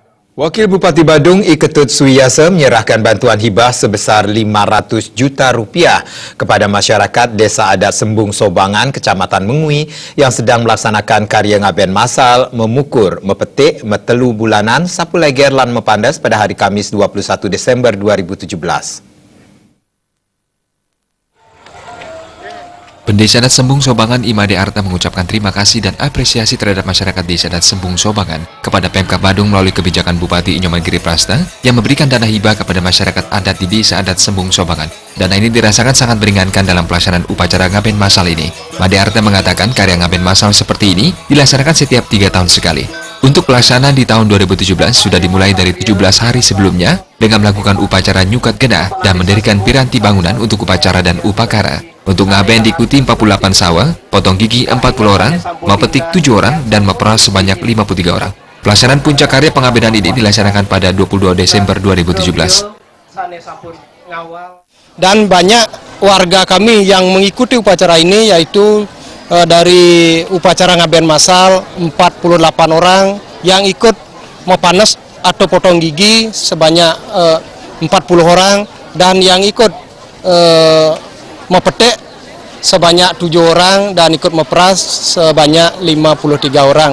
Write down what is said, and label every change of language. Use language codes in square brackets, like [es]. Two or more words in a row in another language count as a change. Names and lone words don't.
[id] Wakil Bupati Badung I Ketut Suiyasa menyerahkan bantuan hibah sebesar Rp500 juta kepada masyarakat Desa Adat Sembung Sobangan, Kecamatan Mengui yang sedang melaksanakan karya ngaben masal memukur, mepetik, metelu bulanan, sapu leger lan mepandas pada hari Kamis 21 Desember 2017. Pendesa Adat Sembung Sobangan Imade Arta mengucapkan terima kasih dan apresiasi terhadap masyarakat Desa Adat Sembung Sobangan kepada Pemkab Badung melalui kebijakan Bupati Inyoman Giri Prasta yang memberikan dana hibah kepada masyarakat adat di Desa Adat Sembung Sobangan. Dana ini dirasakan sangat meringankan dalam pelaksanaan upacara ngaben masal ini. Made Arta mengatakan karya ngaben masal seperti ini dilaksanakan setiap 3 tahun sekali. Untuk pelaksanaan di tahun 2017 sudah dimulai dari 17 hari sebelumnya dengan melakukan upacara [ban] nyukat genah [id] dan mendirikan piranti bangunan untuk upacara dan upakara. Untuk ngaben diikuti 48 sawah, potong gigi 40 orang, mepetik 7 orang, dan meperas sebanyak 53 orang. Pelaksanaan puncak karya pengabenan ini dilaksanakan pada 22 Desember 2017. Dan banyak warga kami yang mengikuti upacara ini, yaitu dari upacara ngaben masal 48 orang yang ikut mepanes atau potong gigi sebanyak 40 orang, dan yang ikut mepetik sebanyak 7 orang dan ikut meperas sebanyak 53 orang.